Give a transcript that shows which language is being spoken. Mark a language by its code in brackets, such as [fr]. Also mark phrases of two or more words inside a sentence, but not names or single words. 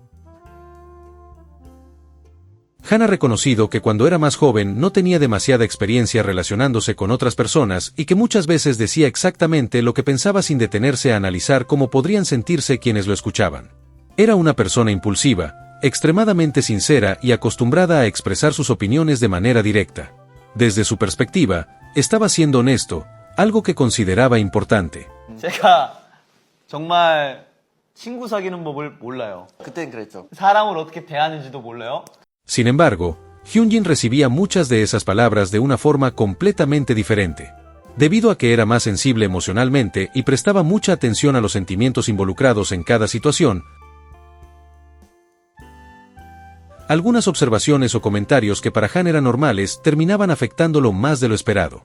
[es] Han ha reconocido que cuando era más joven no tenía demasiada experiencia relacionándose con otras personas y que muchas veces decía exactamente lo que pensaba sin detenerse a analizar cómo podrían sentirse quienes lo escuchaban. Era una persona impulsiva, extremadamente sincera y acostumbrada a expresar sus opiniones de manera directa. Desde su perspectiva, estaba siendo honesto, algo que consideraba importante. [ko] 제가 정말 친구 사귀는 법을 몰라요. 그땐 그랬죠. 사람을 어떻게 대하는지도 몰라요. [es] Sin embargo, Hyunjin recibía muchas de esas palabras de una forma completamente diferente. Debido a que era más sensible emocionalmente y prestaba mucha atención a los sentimientos involucrados en cada situación, algunas observaciones o comentarios que para Han eran normales terminaban afectándolo más de lo esperado.